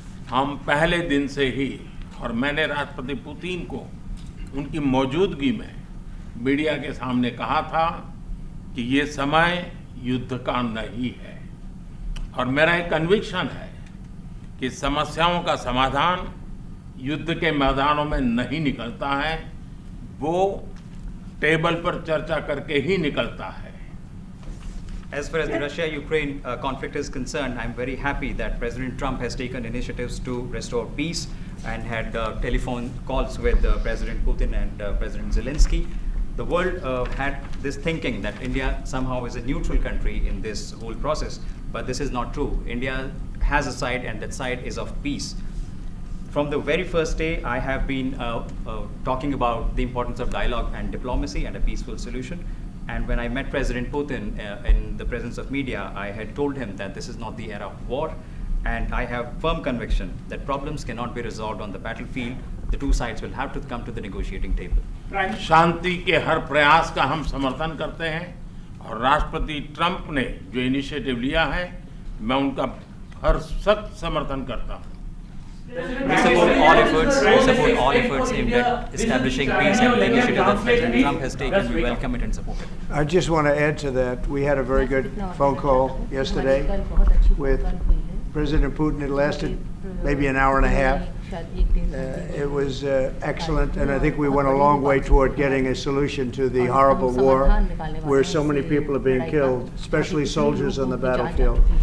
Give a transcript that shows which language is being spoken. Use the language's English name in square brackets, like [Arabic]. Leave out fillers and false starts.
[Hindi] हम पहले दिन से ही, और मैंने राष्ट्रपति पुतिन को उनकी मौजूदगी में मीडिया के सामने कहा था कि ये समय युद्ध का नहीं है, और मेरा एक कन्विक्शन है कि समस्याओं का समाधान युद्ध के मैदानों में नहीं निकलता है, वो टेबल पर चर्चा करके ही निकलता है। [English] As far as the Russia-Ukraine conflict is concerned, I'm very happy that President Trump has taken initiatives to restore peace and had telephone calls with President Putin and President Zelensky. The world had this thinking that India somehow is a neutral country in this whole process, but this is not true. India has a side, and that side is of peace. From the very first day, I have been talking about the importance of dialogue and diplomacy and a peaceful solution. And when I met President Putin in the presence of media, I had told him that this is not the era of war, and I have firm conviction that problems cannot be resolved on the battlefield. The two sides will have to come to the negotiating table. [Hindi] शांति के हर प्रयास का हम समर्थन करते हैं, और राष्ट्रपति Trump ने जो इनिशिएटिव लिया है, मैं उनका हर सख्त समर्थन करता हूँ। [English] We support all efforts aimed at establishing peace, and the initiative that President Trump has taken, we welcome it and support it. I just want to add to that. We had a very good phone call yesterday with President Putin. It lasted maybe an hour and a half. It was excellent, and I think we went a long way toward getting a solution to the horrible war where so many people are being killed, especially soldiers on the battlefield.